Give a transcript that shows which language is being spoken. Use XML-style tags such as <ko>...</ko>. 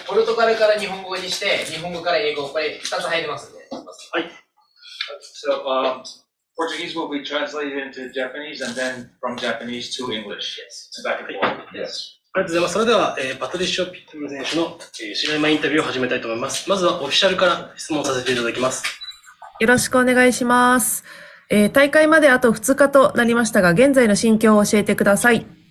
<ja>ポルトガルから日本語にして、日本語から英語、これ2つ入りますんで。はい。</ja> <en>So, Portuguese will be translated into Japanese and then from Japanese to English. Yes. Back and forth. Yes.</en> <ja>ありがとうございます。それでは、パトリシオ・ピットブル選手の試合前インタビューを始めたいと思います。まずはオフィシャルから質問させていただきます。よろしくお願いします。大会まであと2日となりましたが、現在の心境を教えてください。</ja>